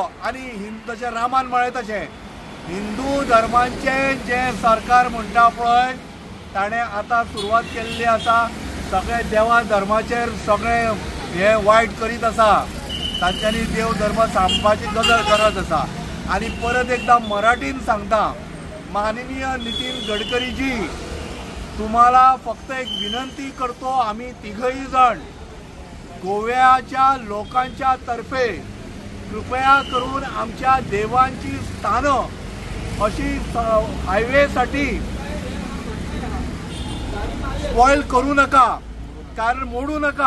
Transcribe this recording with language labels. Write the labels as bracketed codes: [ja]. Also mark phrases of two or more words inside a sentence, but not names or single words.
[kok] आनी जशें रामान म्हळें तशें हिंदू धर्माचें जें सरकार म्हणटा पळय ताणें आतां सुरवात केल्ली आसा. सगळे देवा धर्माचेर सगळें हें वायट करीत आसा. तांच्यांनी देव धर्म सांबाळपाची गरज आसा. आनी परत एकदां मराठीन सांगता, माननीय नितीन गडकरी जी, [mr] तुम्हाला फक्त एक विनंती करतो, आम्ही तिघही जण गोव्याच्या लोकांच्या तर्फे कृपया करून आमच्या देवांची स्थानं अशी हायवेसाठी स्पॉइल करू नका, कारण मोडू नका.